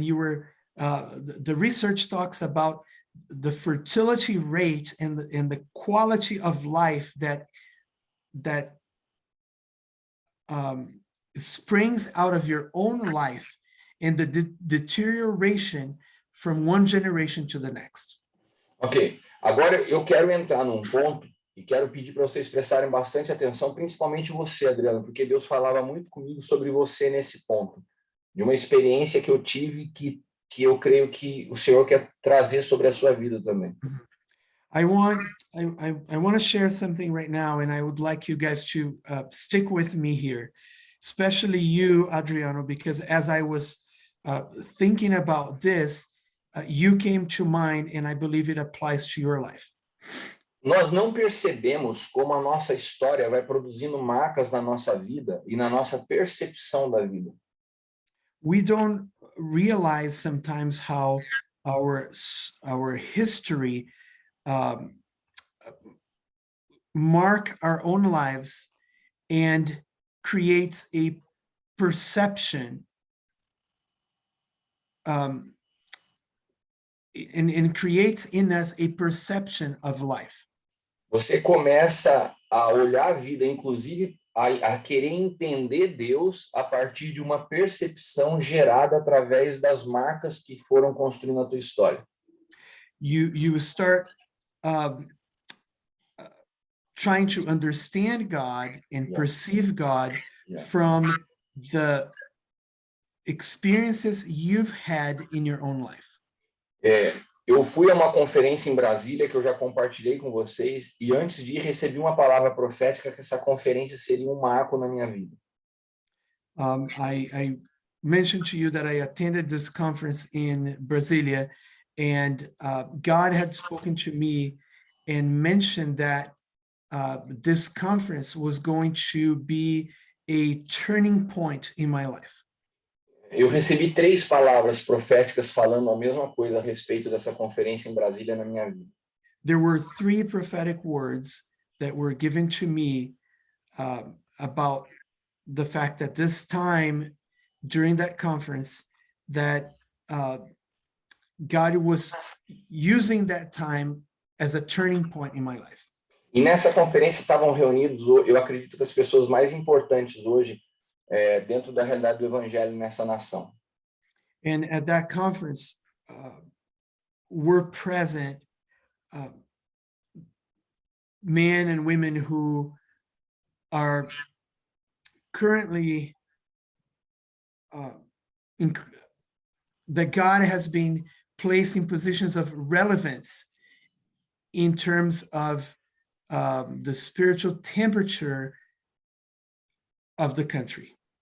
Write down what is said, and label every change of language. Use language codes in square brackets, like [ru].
[en] The research talks about the fertility rate and the quality of life that springs out of your own life, and the deterioration from one generation to the next. [pt] Ok, agora eu quero entrar num ponto e quero pedir para vocês prestarem bastante atenção, principalmente você, Adriano, porque Deus falava muito comigo sobre você nesse ponto, de uma experiência que eu tive que eu creio que o Senhor quer trazer sobre a sua vida também. [en] I want to share something right now, and I would like you guys to stick with me here, especially you, Adriano, because as I was thinking about this, you came to mind, and I believe it applies to your life. [pt] Nós não percebemos como a nossa história vai produzindo marcas na nossa vida e na nossa percepção da vida. [en] We don't realize sometimes how our history mark our own lives and creates a perception and creates in us a perception of life. [pt] Você começa a olhar a vida, inclusive a querer entender Deus a partir de uma percepção gerada através das marcas que foram construindo a tua história. [en] You start trying to understand God and perceive God from the experiences you've had in your own life. [pt] Eu fui a uma conferência em Brasília que eu já compartilhei com vocês e antes de ir recebi uma palavra profética que essa conferência seria um marco na minha vida. [en] I mentioned to you that I attended this conference in Brasilia, and God had spoken to me and mentioned that this conference was going to be a turning point in my life. [pt] Eu recebi 3 palavras proféticas falando a mesma coisa a respeito dessa conferência em Brasília na minha vida. [en] There were 3 prophetic words that were given to me about the fact that this time during that conference that God was using that time as a turning point in my life. [pt] E nessa conferência estavam reunidos, eu acredito que as pessoas mais importantes hoje dentro da realidade do evangelho nessa nação. [en] And at that conference were present men and women who are currently that God has been placed in positions of relevance in terms of the spiritual temperature of the country.